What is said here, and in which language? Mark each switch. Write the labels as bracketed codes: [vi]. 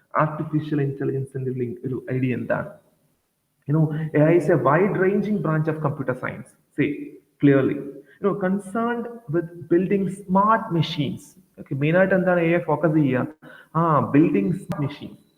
[ml] Artificial ഇന്റലിജൻസിന്റെ link, ഒരു idea എന്താണ്? [en] AI is a wide-ranging branch of computer science. Say clearly. Concerned with building smart machines. [ml] Okay, main ആയിട്ട് എന്താണ് AI focus ചെയ്യുക? Building machines.